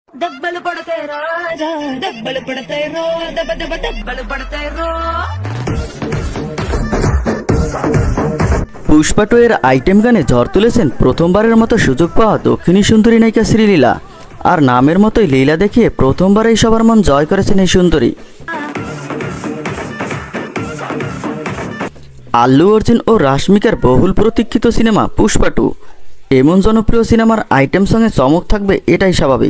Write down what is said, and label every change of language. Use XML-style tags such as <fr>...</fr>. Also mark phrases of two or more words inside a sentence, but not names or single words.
<te>దెబ్బలు పడతాయి రాజా, దెబ్బలు పడతాయి రో, దెబ్బ దెబ్బ దెబ్బలు పడతాయి రో।</te> <bn>পুষ্পা 2 এর আইটেম গানে ঝড় তুলেছেন প্রথমবারের মতো সুযোগ পাওয়া দক্ষিণী সুন্দরী নায়িকা শ্রীলীলা। আর নামের মতোই লীলা দেখিয়ে প্রথমবারেই সবার মন জয় করেছেন এই সুন্দরী। আল্লু অর্জুন ও রাশমিকার বহুল প্রতীক্ষিত সিনেমা পুষ্পা 2 এমন জনপ্রিয় সিনেমার আইটেম সঙ্গে চমক থাকবে এটাই স্বাভাবিক।</bn>